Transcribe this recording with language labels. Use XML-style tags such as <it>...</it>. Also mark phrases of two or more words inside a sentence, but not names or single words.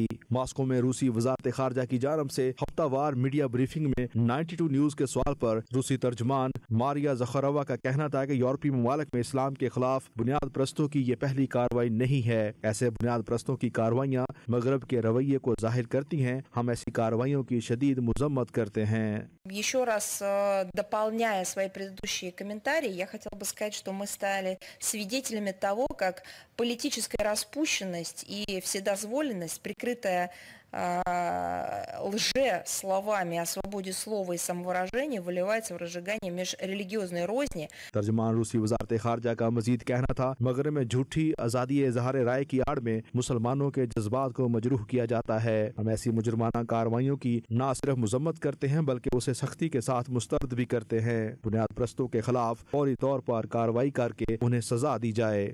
<ur>ماسکو میں روسی وزارت خارجہ کی جانب سے ہفتہ وار میڈیا بریفنگ میں 92 نیوز کے سوال پر روسی ترجمان ماریا زخارووا کا کہنا تھا کہ یورپی ممالک میں اسلام کے خلاف بنیاد پرستوں کی یہ پہلی کارروائی نہیں ہے۔ ایسے بنیاد پرستوں کی کارروائیاں مغرب کے رویے کو ظاہر کرتی ہیں۔ ہم ایسی کارروائیوں کی شدید مذمت کرتے ہیں۔</ur> <ru>Еще раз дополняя свои предыдущие комментарии, я хотела бы сказать, что мы стали свидетелями того, как политическая распущенность и вседозволенность, прикрытая лже-словами о свободе слова и самовыражения, выливается в разжигание межрелигиозной розни.</ru> <ur>ترجمان روسی وزارت خارجہ کا مزید کہنا تھا، مغرب میں جھوٹی آزادی اظہار رائے کی آڑ میں مسلمانوں کے جذبات کو مجروح کیا جاتا ہے۔ ہم ایسی مجرمانہ کارروائیوں کی نہ صرف مذمت کرتے ہیں بلکہ اسے سختی کے ساتھ مسترد بھی کرتے ہیں۔ بنیاد پرستوں کے خلاف فوری طور پر کارروائی کر کے انہیں سزا دی جائے۔</ur>